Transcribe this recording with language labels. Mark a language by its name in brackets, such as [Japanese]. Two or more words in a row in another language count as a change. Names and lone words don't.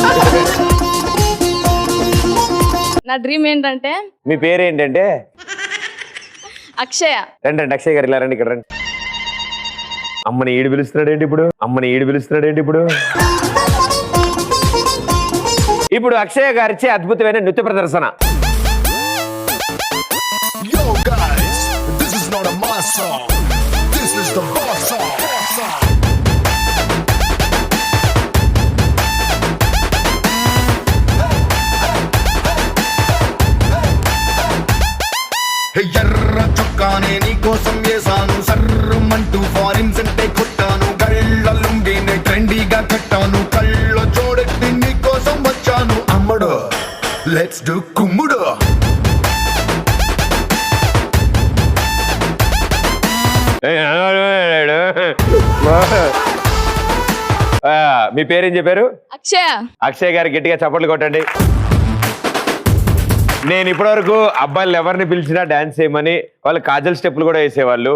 [Telugu] నా డ్రీమ్ ఏంటంటే, మీ పేరు ఏంటంటే? అక్షయ. రండి అక్షయ్ గారు, ఇలా రండి, ఇక్కడ రండి. అమ్మని ఈడు పిలుస్తున్నాడేంటి ఇప్పుడు? ఇప్పుడు అక్షయ గారిచే అద్భుతమైన నృత్య ప్రదర్శన. [English] Yo guys, this is not a mass song. This is the boss song. [Telugu] హే ఎర్ర చొక్కానే నీ కోసం ఏసాను సర్రుమంటూ ఫారిన్స్ అంటే కొట్టాను గళ్ళ లుంగినే ట్రెండీ గా కట్టాను కళ్ళో జోడెట్టి నీ కోసం వచ్చాను అమ్మడు [English] let's do [Telugu] kummudu. మీ పేరేం చెప్పారు? అక్షయ. అక్షయ్ గారు గట్టిగా చప్పట్లు కొట్టండి. నేను ఇప్పటివరకు అబ్బాయిలు ఎవరిని పిలిచినా డాన్స్ చేయమని వాళ్ళు కాజల్ స్టెప్లు కూడా వేసేవాళ్ళు.